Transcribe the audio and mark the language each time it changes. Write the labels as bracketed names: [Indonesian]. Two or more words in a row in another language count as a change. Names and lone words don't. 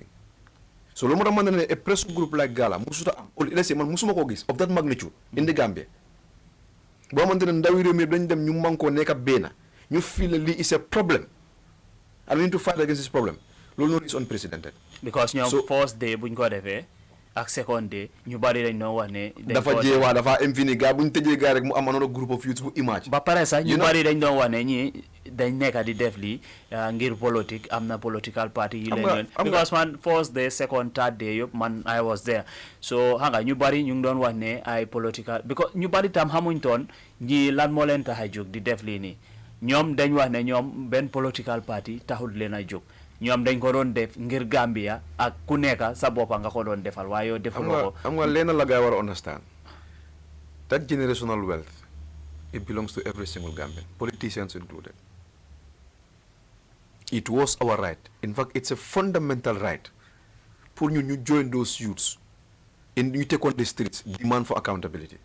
[English] So, a pressure group like Gala, Musuta, let's say, of that magnitude in the Gambia. You feel it's a problem. And we need to fight against this problem. Lolo is unprecedented. [Wolof] Because [English] first day [Wolof] buñ ko defé ak [English] second day [Wolof] ñu bari dañ no wax né dafa jéwa dafa infini ga buñ tejé ga rek mu am [English] another group of youths [Wolof] bu image ba paré sax ñu bari dañ do wax né ñi dañ nekk di def li ngir politique amna [English] political party [Wolof] yi leen because man [English] first day second third day [Wolof] yop man [English] I was there [Wolof] so hanga ñu bari ñu doon wax né ay political because ñu bari tam xamuñ ton ñi lan mo leen taxay jog di def li ni ñom dañ wax né ñom ben [English] political party [Wolof] taxul leena jog ñom dañ ko doon def ngir Gambia ak ku nekk sa bopa nga ko doon defal wayo defaloo ko am nga leena la gay war [English] understand that generational wealth it belongs to every single Gambian, politicians included. It was our right, in fact it's a fundamental right for you join those youths and you take on the streets demand for accountability.